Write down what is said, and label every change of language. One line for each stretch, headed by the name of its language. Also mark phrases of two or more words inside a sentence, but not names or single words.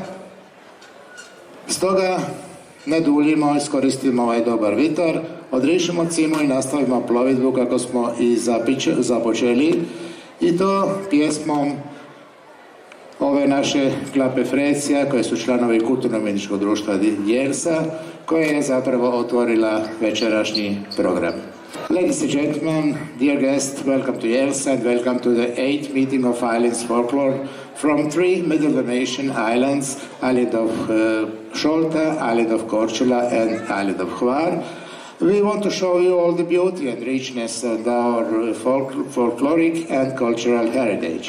Croatian: Stoga ne duljimo, iskoristimo ovaj dobar vitar, odrišimo cimu i nastavimo plovidbu kako smo i započeli, i to pjesmom ove naše Klape Frecija, koje su članovi kulturno-umjetničkog društva Jelsa, koja je zapravo otvorila večerašnji program.
English: Ladies and gentlemen, dear guests, welcome to Jelsa and welcome to the 8th meeting of Islands Folklore from 3 Middle Dalmatian islands, island of Šolta, island of Korčula and island of Hvar. We want to show you all the beauty and richness of our folkloric and cultural heritage.